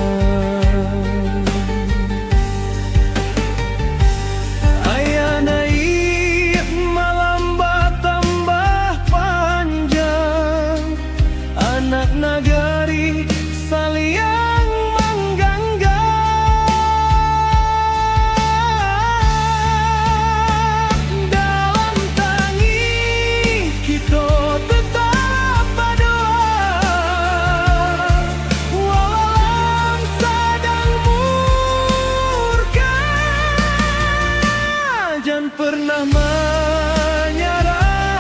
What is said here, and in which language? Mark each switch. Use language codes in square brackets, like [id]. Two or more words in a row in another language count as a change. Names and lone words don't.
[min] Ayah naik malam tambah panjang, anak nagari saliang mangganggam. [id] Dalam tangis kita tetap berdoa, walau sedang murka, jangan pernah menyerah.